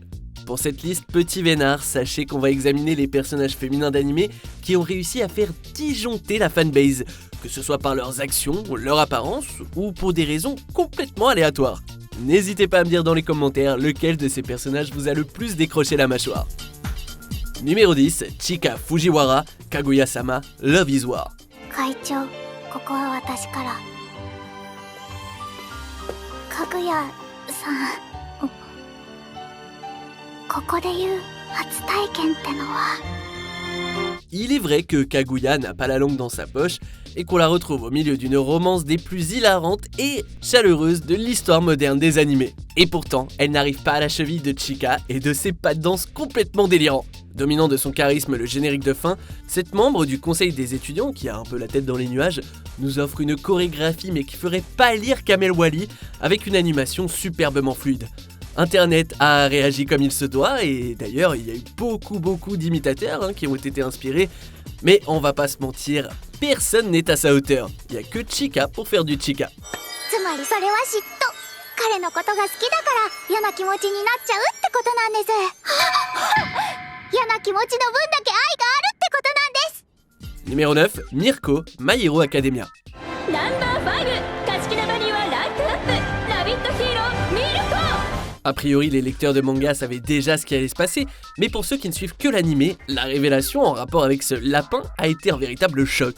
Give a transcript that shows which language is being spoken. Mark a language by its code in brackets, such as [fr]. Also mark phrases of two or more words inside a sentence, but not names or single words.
[fr] Pour cette liste petit vénard, sachez qu'on va examiner les personnages féminins d'animé qui ont réussi à faire disjoncter la fanbase, que ce soit par leurs actions, leur apparence, ou pour des raisons complètement aléatoires. N'hésitez pas à me dire dans les commentaires lequel de ces personnages vous a le plus décroché la mâchoire. Numéro 10, Chika Fujiwara, Kaguya-sama, Love is War. [ja] 会長、ここは私から。かぐやさん、ここで言う初体験ってのは。 [fr] Il est vrai que Kaguya n'a pas la langue dans sa poche et qu'on la retrouve au milieu d'une romance des plus hilarantes et chaleureuses de l'histoire moderne des animés. Et pourtant, elle n'arrive pas à la cheville de Chika et de ses pas de danse complètement délirants. Dominant de son charisme le générique de fin, cette membre du conseil des étudiants, qui a un peu la tête dans les nuages, nous offre une chorégraphie mais qui ferait pâlir Kamel Wally avec une animation superbement fluide. Internet a réagi comme il se doit et d'ailleurs il y a eu beaucoup d'imitateurs qui ont été inspirés, mais on va pas se mentir, personne n'est à sa hauteur. Il y a que Chika pour faire du Chika. [ja] つまりそれは嫉妬。彼のことが好きだから嫌な気持ちになっちゃうってことなんです。嫌な気持ちの分だけ愛があるってことなんです。 [fr] Numéro 9, Mirko, My Hero Academia. A priori, les lecteurs de manga savaient déjà ce qui allait se passer, mais pour ceux qui ne suivent que l'animé, la révélation en rapport avec ce lapin a été un véritable choc.